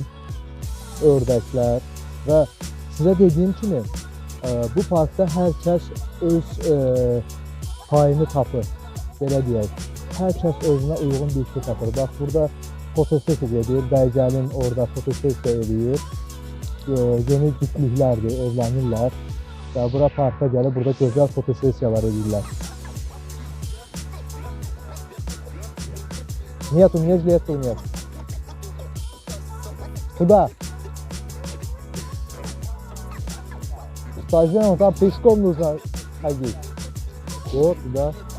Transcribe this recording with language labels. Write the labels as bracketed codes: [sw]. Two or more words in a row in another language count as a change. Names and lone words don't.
[az] Ördəklər və sizə dediyim kimi bu parkda hər kəs öz payını tapır, belə deyək. Hər kəs özünə uyğun bir şey tapır. Bax burada fotosesiya edir, Bəygəlin orada fotosesiya edir. Yeni cütlüklərdir, evlənirlər Və bura parka gəlib burada gözəl fotosessiyalar edirlər. [ru] Нет, у меня жилетки нет. Куда? Стажем, там пешком нужно ходить. Вот, туда.